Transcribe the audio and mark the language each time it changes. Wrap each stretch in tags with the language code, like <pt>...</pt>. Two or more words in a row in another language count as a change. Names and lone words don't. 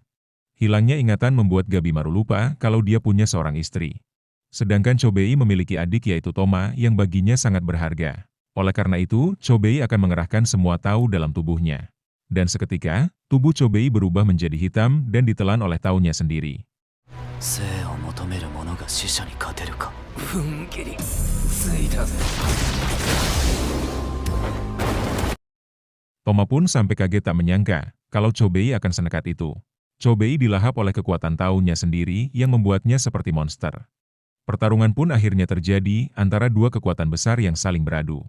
<id>Hilangnya ingatan membuat Gabimaru lupa kalau dia punya seorang istri. Sedangkan Chobei memiliki adik yaitu Toma yang baginya sangat berharga. Oleh karena itu, Chobei akan mengerahkan semua tahu dalam tubuhnya. Dan seketika, tubuh Chobei berubah menjadi hitam dan ditelan oleh taunya sendiri.</id> <ja>生を求める者が死者に勝てるか。踏ん切りついたぜ。</ja> <id>Toma pun sampai kaget tak menyangka kalau Chobei akan senekat itu. Chobei dilahap oleh kekuatan taunya sendiri yang membuatnya seperti monster. Pertarungan pun akhirnya terjadi antara dua kekuatan besar yang saling beradu.</id>